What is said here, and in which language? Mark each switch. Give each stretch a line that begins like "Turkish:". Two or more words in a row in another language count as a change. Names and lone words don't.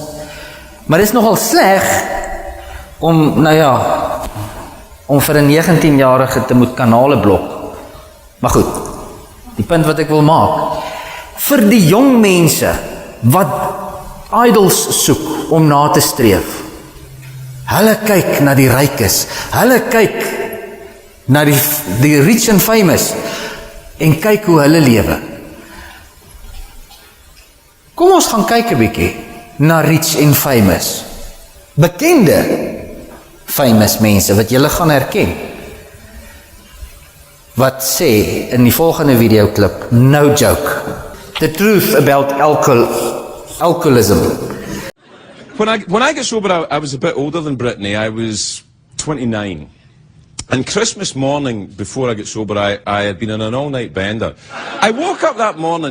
Afrikaans: Maar dit is nogal sleg, om, om vir 'n 19-jarige te moet kanale blok. Maar goed, die punt wat ek wil maak, vir die jong mense, wat idols soek, om na te streef, hulle kyk na die rykes, hulle kyk na die
English: rich and famous,
Afrikaans: en kyk hoe hulle lewe. Kom ons gaan kyk 'n bietjie na
English: rich and famous.
Afrikaans: Bekende famous mense wat julle gaan herken. Wat sê in die volgende videoklip,
English: no joke, the truth about alcoholism. When I got sober, I was a bit older than Brittany. I was 29. And Christmas morning, before I got sober, I had been on an all-night bender. I woke up that morning.